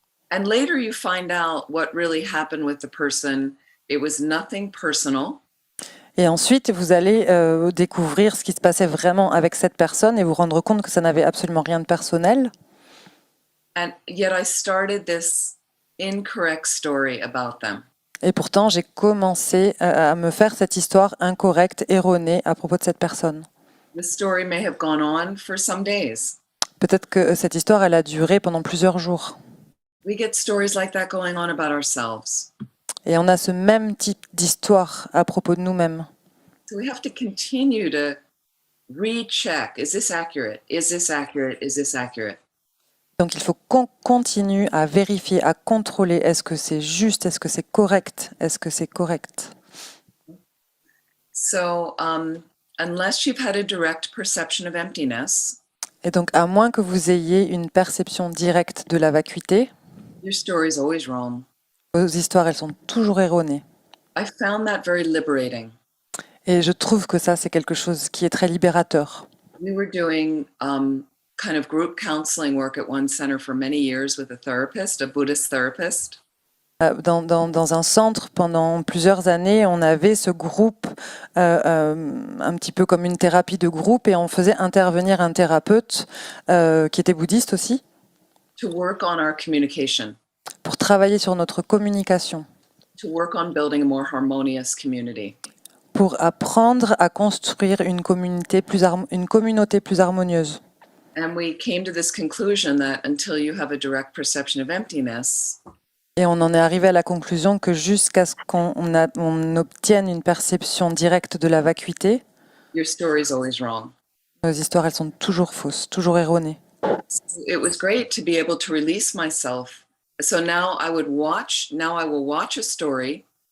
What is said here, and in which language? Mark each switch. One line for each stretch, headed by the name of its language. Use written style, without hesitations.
English: And later you find out what really happened with the person. It was nothing personal.
French: Et ensuite, vous allez découvrir ce qui se passait vraiment avec cette personne et vous rendre compte que ça n'avait absolument rien de personnel.
English: And yet I started this incorrect story about them.
French: Et pourtant, j'ai commencé à me faire cette histoire incorrecte, erronée à propos de cette personne.
English: The story may have gone on for some days.
French: Peut-être que cette histoire, elle a duré pendant plusieurs jours.
English: We get stories like that going on about ourselves.
French: Et on a ce même type d'histoire à propos de nous-mêmes.
English: So we have to continue to recheck. Is this accurate? Is this accurate? Is this accurate?
French: Donc il faut qu'on continue à vérifier, à contrôler. Est-ce que c'est juste? Est-ce que c'est correct? Est-ce que c'est correct?
English: So unless you've had a direct perception of emptiness,
French: Et donc à moins que vous ayez une perception directe de la vacuité,
English: your story is always wrong.
French: vos histoires, elles sont toujours erronées.
English: I found that very liberating.
French: Et je trouve que ça, c'est quelque chose qui est très libérateur.
English: We were doing kind of group counseling work at one center for many years with a therapist, a Buddhist therapist.
French: Dans un centre, pendant plusieurs années, on avait ce groupe, un petit peu comme une thérapie de groupe, et on faisait intervenir un thérapeute qui était bouddhiste aussi,
English: To work on our communication,
French: pour travailler sur notre communication,
English: to work on building a more harmonious community.
French: pour apprendre à construire une communauté plus harmonieuse.
English: And we came to this conclusion that until you have a direct perception of emptiness,
French: Et on en est arrivé à la conclusion que jusqu'à ce qu'on obtienne une perception directe de la vacuité,
English: your story is always wrong.
French: nos histoires, elles sont toujours fausses, toujours erronées.
English: So it was great to be able to release myself. So now I will watch a story